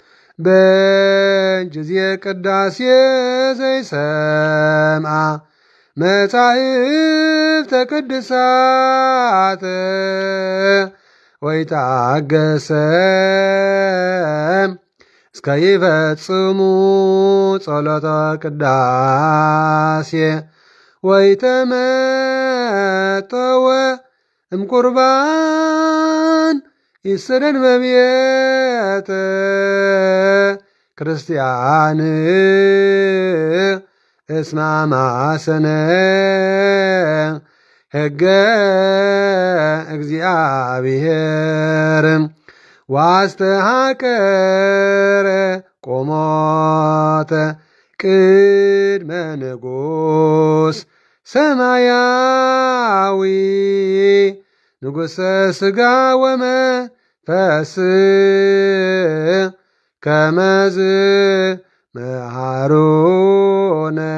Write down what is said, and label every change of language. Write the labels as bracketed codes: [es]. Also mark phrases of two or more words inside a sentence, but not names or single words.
[gez] በጊዜ ቅዳሴ ዘይሰምዓ መጻሕፍተ ቅዱሳት ወይታገሰ እስከ ይፈጽሙ ጸሎተ ቅዳሴ ወይተመጠወ እምቁርባን ይሰደድ በቤተ ክርስቲያን እስማማሰነ ሕገ እግዚአብሔር ዋስተሃቀረ ቆሞተ ቅድመ ንጉሥ ሰማያዊ ንጉሠ ሥጋ ወመንፈስ ከመዝ መሃሩነ